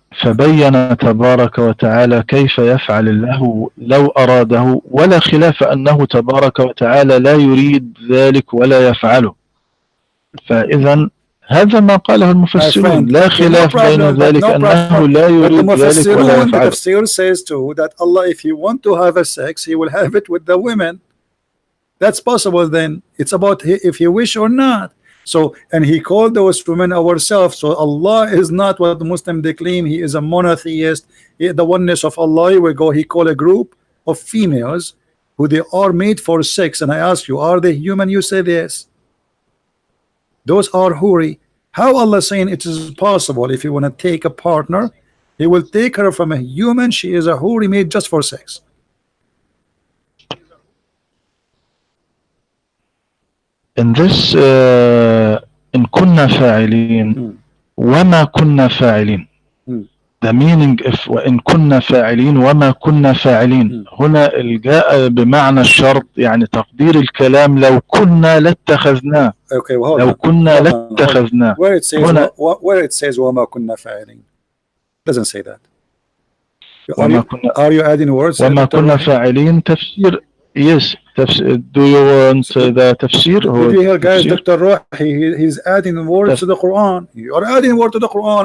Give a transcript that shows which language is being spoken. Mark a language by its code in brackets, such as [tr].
[ar] فبين تبارك وتعالى كيف يفعل الله لو أراده ولا خلاف أنه تبارك وتعالى لا يريد ذلك ولا يفعله. فإذا هذا ما قاله المفسرون لا خلاف بين ذلك أنه لا يريد ذلك ولا يفعله. [en] The tafsir says too that Allah, if He want to have a sex, He will have it with the women. That's possible. Then it's about if He wish or not. So, and He called those women ourselves. So Allah is not what the Muslim they claim. He is a monotheist. The oneness of Allah will go. He called a group of females who they are made for sex. And I ask you, are they human? You said yes. Those are huri. How Allah saying it is possible if you want to take a partner, He will take her from a human. She is a huri made just for sex. In this [ar] إن كنا فاعلين وما كنا فاعلين, [en] the meaning if [ar] وإن كنا فاعلين وما كنا فاعلين, هنا الجاء بمعنى الشرط, يعني تقدير الكلام لو كنا لاتخذناه. [en] Okay, well, [ar] لو كنا لاتخذناه. [en] Where it says [ar] وما كنا فاعلين [en] doesn't say that. Are you adding words? [ar] وما كنا فاعلين تفسير. [en] Yes. Do you want the tafsir? Did you hear, guys? Dr. Rohi, he's adding words to the Quran. You are adding word to the Quran.